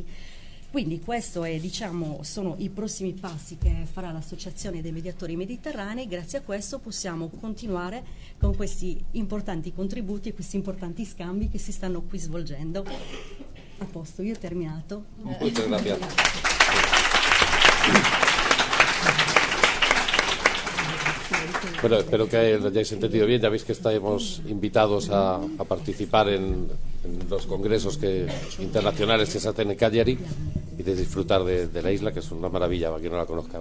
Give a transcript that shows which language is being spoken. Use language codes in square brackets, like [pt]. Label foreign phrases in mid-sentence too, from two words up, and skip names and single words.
[it] Quindi questo è, sono i prossimi passi che farà l'Associazione dei Mediatori Mediterranei. Grazie a questo possiamo continuare con questi importanti contributi e questi importanti scambi che si stanno qui svolgendo. A posto, io ho terminato. [es] Muchas gracias. Bueno, espero que hayáis entendido bien. Ya veis que estamos invitados a participar en los congresos internacionales que se hacen en Cagliari y de disfrutar de la isla, que es una maravilla para quien no la conozca.